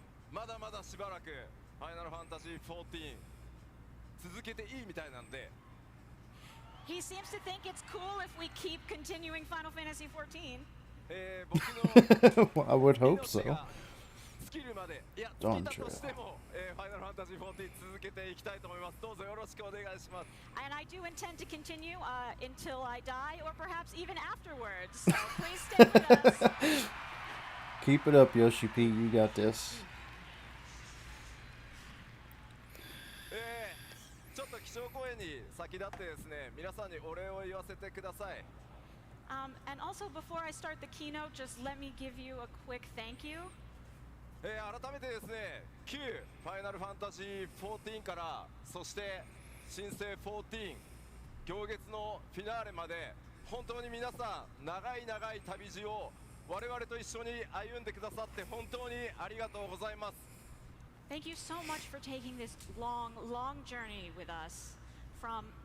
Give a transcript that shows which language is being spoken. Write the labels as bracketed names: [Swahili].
[Japanese] まだまだしばらくファイナルファンタジー14続けていいみたいなんで。 [English] He seems to think it's cool if we keep continuing Final Fantasy XIV. [Japanese] 僕の [English] Well, I would hope so. [Japanese] 尽きるまで、いや、 [English] Don't [Japanese] 尽きたとしても、ファイナルファンタジー14続けていきたいと思います。どうぞよろしくお願いします。 [English] And I do intend to continue until I die, or perhaps even afterwards. So please stay with us. Keep it up, Yoshi P. You got this. [Japanese] ちょっと基調講演に先立ってですね、皆さんにお礼を言わせてください。 [English] And also, before I start the keynote, just let me give you a quick thank you. [Japanese] 改めてですね、旧ファイナルファンタジー14から、そして新生14、行月のフィナーレまで、本当に皆さん、長い長い旅路を我々と一緒に歩んでくださって本当にありがとうございます。 [English] Thank you so much for taking this long, long journey with us from